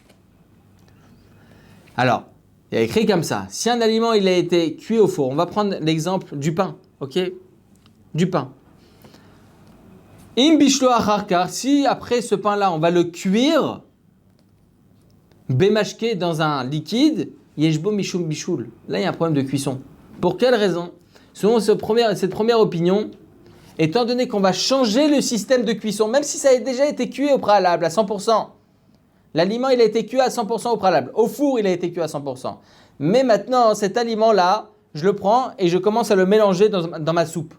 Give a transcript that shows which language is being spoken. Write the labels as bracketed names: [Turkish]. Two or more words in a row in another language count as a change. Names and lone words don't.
[French] Alors, il y a écrit comme ça. Si un aliment il a été cuit au four, on va prendre l'exemple du pain, ok? Du pain. [Hebrew] אם בישלו אחר כך, [French] si après ce pain-là, on va le cuire, bémashke dans un liquide, [Hebrew] יש בו משום בישול. [French] Là, il y a un problème de cuisson. Pour quelle raison? Selon cette première opinion, étant donné qu'on va changer le système de cuisson, même si ça a déjà été cuit au préalable à 100%, l'aliment, il a été cuit à 100% au préalable. Au four, il a été cuit à 100%. Mais maintenant, cet aliment-là, je le prends et je commence à le mélanger dans ma soupe.